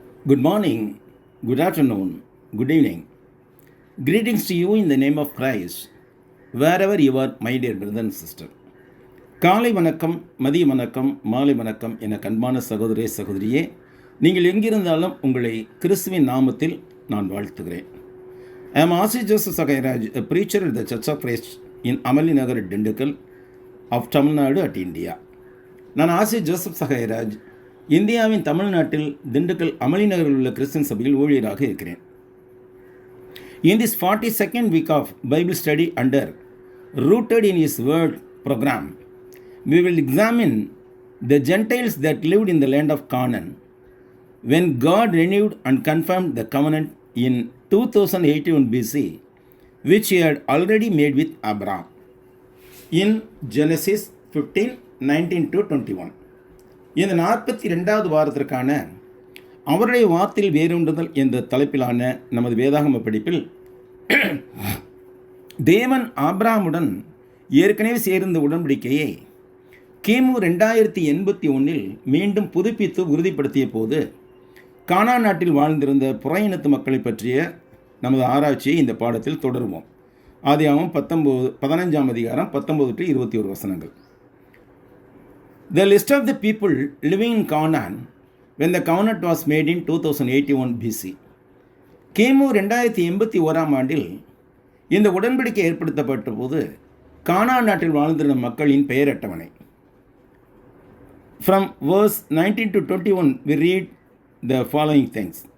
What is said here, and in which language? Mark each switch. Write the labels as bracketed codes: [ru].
[en] Good morning, good afternoon, good evening. Greetings to you in the name of Christ, wherever you are, my dear brother and sister. [ta] காலை வணக்கம், மதிய வணக்கம், மாலை வணக்கம் என கண்பான சகோதரே சகோதரியே, நீங்கள் எங்கிருந்தாலும் உங்களை கிறிஸ்துவின் நாமத்தில் நான் வாழ்த்துகிறேன். [en] I am Asi Joseph Sakairaj, a preacher at the Church of Christ in Amali Nagar at Dindigul of Tamil Nadu at India. [ta] நான் ஆசி ஜோசப் சகாயராஜ், இந்தியாவின் தமிழ்நாட்டில் திண்டுக்கல் அமளி நகரில் உள்ள கிறிஸ்தன் சபையில் ஊழியராக இருக்கிறேன். [en] In this 42nd week of Bible study under Rooted in His Word program, we will examine the Gentiles that lived in the land of Canaan when God renewed and confirmed the covenant in 2081 BC, which He had already made with Abraham. In Genesis 15:19-21. [ta] இந்த 42வது வாரத்திற்கான அவருடைய வார்த்தையில் வேரூன்றுதல் என்ற தலைப்பிலான நமது வேதாகம படிப்பில் தேவன் ஆபிரகாமுடன் ஏற்கனவே சேர்ந்த உடன்படிக்கையை கிமு 2081 மீண்டும் புதுப்பித்து உறுதிப்படுத்திய போது கானான் நாட்டில் வாழ்ந்திருந்த புற-இனத்து மக்களை பற்றிய நமது ஆராய்ச்சியை இந்த பாடத்தில் தொடருவோம். ஆதியாகமம் 15ஆம் அதிகாரம் 19-21 வசனங்கள். [en] The list of the people living in Canaan when the covenant was made in 2081 BC. [ta] கிமு 2081 ஆண்டில் இந்த உடன்படிக்கை ஏற்படுத்தப்பட்ட போது கானான் நாட்டில் வாழ்ந்திருந்த மக்களின் பெயர் அட்டவணை. [en] From verse 19-21 we read the following things.